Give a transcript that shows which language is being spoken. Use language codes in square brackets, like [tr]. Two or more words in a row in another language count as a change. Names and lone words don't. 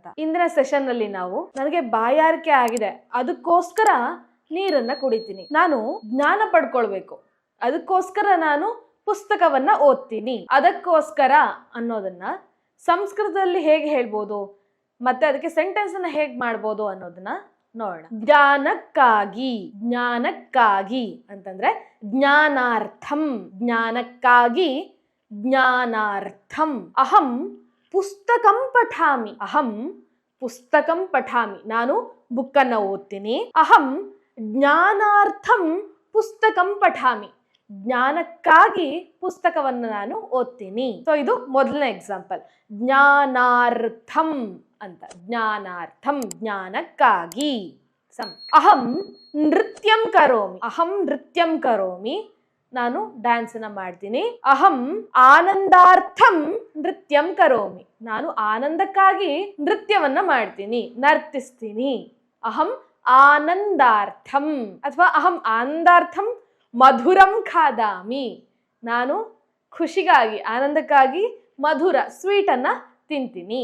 [kn] ಇಂದಿನ ಸೆಷನ್ ನಲ್ಲಿ ನಾವು ನನಗೆ ಬಾಯಾರಿಕೆ ಆಗಿದೆ, ಅದಕ್ಕೋಸ್ಕರ ನೀರನ್ನ ಕುಡಿತೀನಿ, ನಾನು ಜ್ಞಾನ ಪಡ್ಕೊಳ್ಬೇಕು, ಅದಕ್ಕೋಸ್ಕರ ನಾನು ಪುಸ್ತಕವನ್ನ ಓದ್ತೀನಿ, ಅದಕ್ಕೋಸ್ಕರ ಅನ್ನೋದನ್ನ ಸಂಸ್ಕೃತದಲ್ಲಿ ಹೇಗೆ ಹೇಳ್ಬೋದು ಮತ್ತೆ ಅದಕ್ಕೆ ಸೆಂಟೆನ್ಸ್ ಅನ್ನ ಹೇಗೆ ಮಾಡ್ಬೋದು ಅನ್ನೋದನ್ನ ನೋಡೋಣ. ಜ್ಞಾನಕ್ಕಾಗಿ, ಜ್ಞಾನಕ್ಕಾಗಿ ಅಂತಂದ್ರೆ ಜ್ಞಾನಾರ್ಥಂ, ಜ್ಞಾನಕ್ಕಾಗಿ ಜ್ಞಾನಾರ್ಥಂ. [sa] ಅಹಂ ಪುಸ್ತಕಂ ಪಠಾಮಿ, ಅಹಂ ಪುಸ್ತಕಂ ಪಠಾಮಿ, [kn] ನಾನು ಬುಕ್ಕನ್ನ ಓದ್ತೀನಿ. [sa] ಅಹಂ ಜ್ಞಾನಾರ್ಥಂ ಪುಸ್ತಕಂ ಪಠಾಮಿ, [kn] ಜ್ಞಾನಕ್ಕಾಗಿ ಪುಸ್ತಕವನ್ನು ನಾನು ಓದ್ತೀನಿ. ಸೊ ಇದು ಮೊದಲನೇ ಎಕ್ಸಾಂಪಲ್, ಜ್ಞಾನಾರ್ಥಂ ಅಂತ. ಜ್ಞಾನಾರ್ಥಂ ಜ್ಞಾನಕ್ಕಾಗಿ. [sa] ಅಹಂ ನೃತ್ಯಂ ಕರೋಮಿ, ಅಹಂ ನೃತ್ಯಂ ಕರೋಮಿ, [kn] ನಾನು ಡ್ಯಾನ್ಸ್ ಅನ್ನ ಮಾಡ್ತೀನಿ. [sa] ಅಹಂ ಆನಂದಾರ್ಥಂ ನೃತ್ಯಂ ಕರೋಮಿ, [kn] ನಾನು ಆನಂದಕ್ಕಾಗಿ ನೃತ್ಯವನ್ನ ಮಾಡ್ತೀನಿ, ನರ್ತಿಸ್ತೀನಿ. [sa] ಅಹಂ ಆನಂದಾರ್ಥಂ ಅಥವಾ ಅಹಂ ಆನಂದಾರ್ಥಂ ಮಧುರಂ ಖಾದಾಮಿ, [kn] ನಾನು ಖುಷಿಗಾಗಿ ಆನಂದಕ್ಕಾಗಿ ಮಧುರ ಸ್ವೀಟ್ ಅನ್ನ ತಿಂತೀನಿ.